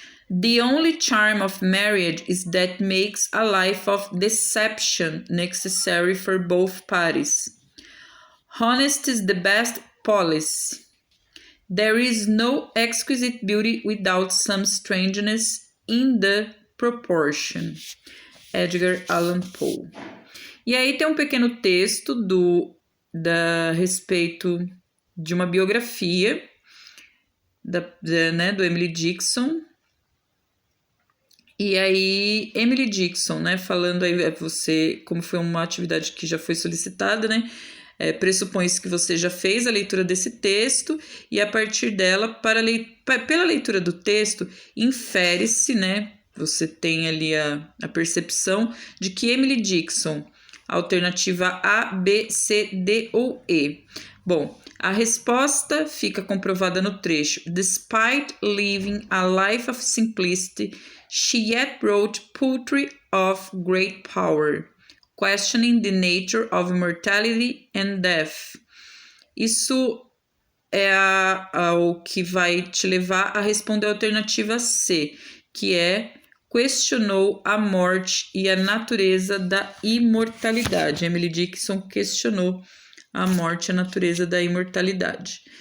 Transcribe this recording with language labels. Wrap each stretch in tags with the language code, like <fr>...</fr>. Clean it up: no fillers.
<en>The only charm of marriage is that makes a life of deception necessary for both parties. Honesty is the best policy. There is no exquisite beauty without some strangeness in the proportion. Edgar Allan Poe.</en> <pt>E aí tem um pequeno texto a respeito de uma biografia do Emily Dickinson. E aí, Emily Dickinson, né, falando aí você, como foi uma atividade que já foi solicitada, né, pressupõe-se que você já fez a leitura desse texto e a partir dela, pela leitura do texto, infere-se, né, você tem ali a percepção de que Emily Dickinson, alternativa A, B, C, D ou E. Bom, a resposta fica comprovada no trecho.</pt> <en>Despite living a life of simplicity, she yet wrote poetry of great power, questioning the nature of immortality and death.</en> <pt>Isso é o que vai te levar a responder a alternativa C, que questionou a morte e a natureza da imortalidade. Emily Dickinson questionou a morte e a natureza da imortalidade.</pt>